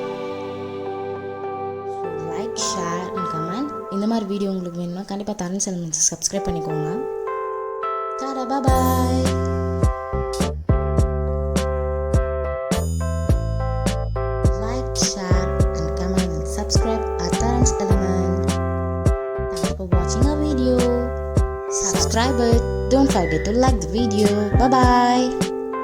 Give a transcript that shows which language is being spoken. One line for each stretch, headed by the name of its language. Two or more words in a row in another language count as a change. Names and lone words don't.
English: like, share and comment.
Tamil: இந்த மாதிரி வீடியோ உங்களுக்கு வேணும்னா கண்டிப்பாக தரன்ஸ் எலிமெண்ட்ஸ் சப்ஸ்கிரைப் பண்ணிக்கோங்க.
English: tata, bye. like, share and comment. Subscribe our Tharans Element. Thanks for watching our video. Subscribe it. Don't forget to like the video. Bye bye.